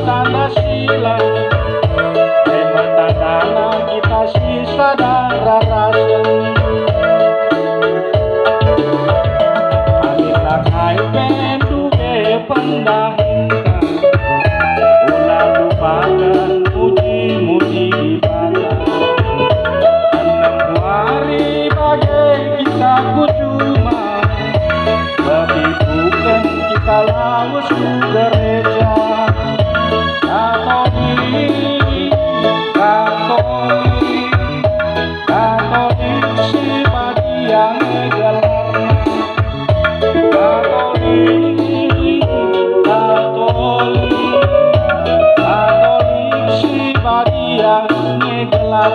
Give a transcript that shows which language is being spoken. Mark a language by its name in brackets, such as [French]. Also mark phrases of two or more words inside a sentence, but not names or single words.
[Batak Karo] Pancasila, matandana kita si sadara rasa. Amina kai penduge pendahinka, ulah lupakan muji-muji ibadah. [Indonesian] Enam hari [Batak Karo] bagai kita kucuma, [Indonesian] tapi bukan [Batak Karo] kita lawas gereja. Katolik si badiang gelarna, Katolik si badiang gelarna.